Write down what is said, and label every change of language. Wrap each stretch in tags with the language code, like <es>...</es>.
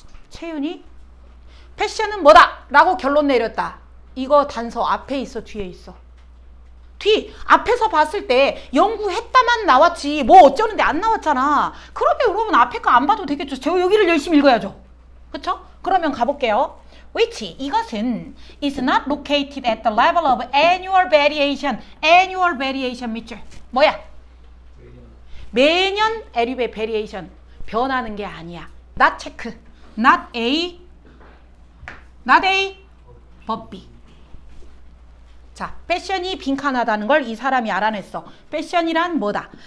<ko>채윤이? 패션은 뭐다 라고 결론 내렸다. 이거 단서 앞에 있어 뒤에 있어? 앞에서 봤을 때 연구했다만 나왔지 뭐 어쩌는데 안 나왔잖아. 그러면 여러분 앞에 거 안 봐도 되겠죠. 저 여기를 열심히 읽어야죠. 그쵸? 그러면 가볼게요.</ko> <en>which</en> <ko>이것은</ko> <en>is not located at the level of annual variation. annual variation</en> <ko>밑줄 뭐야? 매년 에리베 variation 변하는 게 아니야.</ko> <en>not check. not A but B.</en> <ko>자, 패션이 빈칸하다는 걸 이 사람이 알아냈어. 패션이란 뭐다?</ko>